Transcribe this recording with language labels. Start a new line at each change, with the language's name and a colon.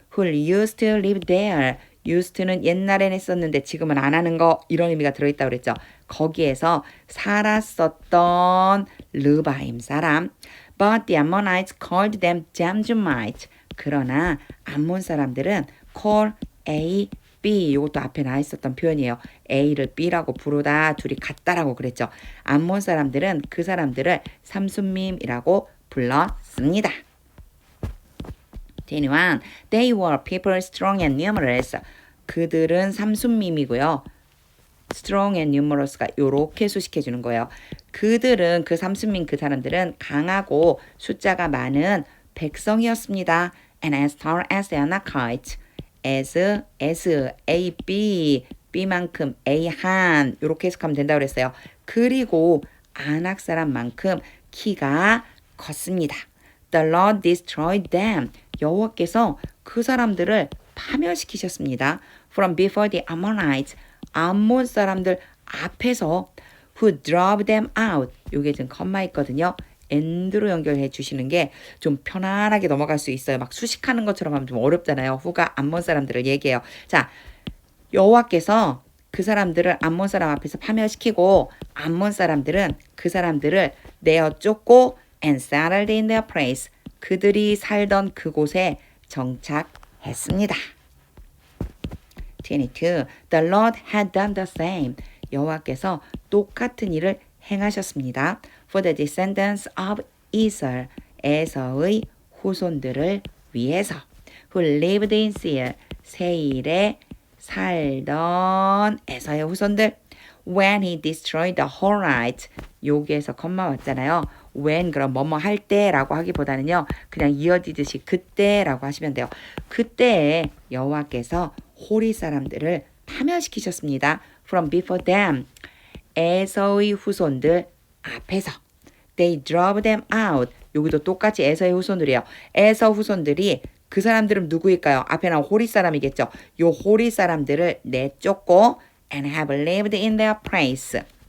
English: Who used to live there.
Korean: used to는 옛날엔 했었는데 지금은 안 하는 거 이런 의미가 들어있다고 그랬죠. 거기에서 살았었던 르바임 사람.
English: But the Ammonites called them Jamjumites.
Korean: 그러나 암몬 사람들은 call A, B 이것도 앞에 나와 있었던 표현이에요. A를 B라고 부르다 둘이 같다라고 그랬죠. 암몬 사람들은 그 사람들을 삼순밈이라고 불렀습니다. 21.
English: They were people strong and numerous.
Korean: 그들은 삼순밈이고요. strong and numerous가 요렇게 수식해 주는 거예요. 그들은 그 삼순민 그 사람들은 강하고 숫자가 많은 백성이었습니다.
English: And as tall as the Anakites.
Korean: as, A, B, B만큼 A 한 요렇게 해석하면 된다고 그랬어요. 그리고 아낙 사람만큼 키가 컸습니다.
English: The Lord destroyed them.
Korean: 여호와께서 그 사람들을 파멸시키셨습니다.
English: From before the Ammonites.
Korean: 암몬 사람들 앞에서
English: who drove them out.
Korean: 요게 지금 컴마 있거든요. and로 연결해 주시는 게 좀 편안하게 넘어갈 수 있어요. 막 수식하는 것처럼 하면 좀 어렵잖아요. 후가 암몬 사람들을 얘기해요. 자, 여호와께서 그 사람들을 암몬 사람 앞에서 파멸시키고 암몬 사람들은 그 사람들을 내어 쫓고
English: and settled in their place.
Korean: 그들이 살던 그곳에 정착했습니다. 22.
English: The Lord had done the same.
Korean: 여호와께서 똑같은 일을 행하셨습니다.
English: For the descendants of Esau.
Korean: 에서의 후손들을 위해서.
English: Who lived in Seir.
Korean: 세일에 살던 에서의 후손들.
English: When he destroyed the Horites.
Korean: 여기에서 컴마 왔잖아요. when 그럼 뭐뭐 할 때라고 하기보다는요. 그냥 이어지듯이 그때라고 하시면 돼요. 그때에 여호와께서 호리 사람들을 파멸시키셨습니다.
English: From before them.
Korean: 에서의 후손들 앞에서.
English: They drove them out.
Korean: 여기도 똑같이 에서의 후손들이에요. 에서 후손들이 그 사람들은 누구일까요? 앞에 나온 호리 사람이겠죠. 요 호리 사람들을 내쫓고
English: and have lived in their place.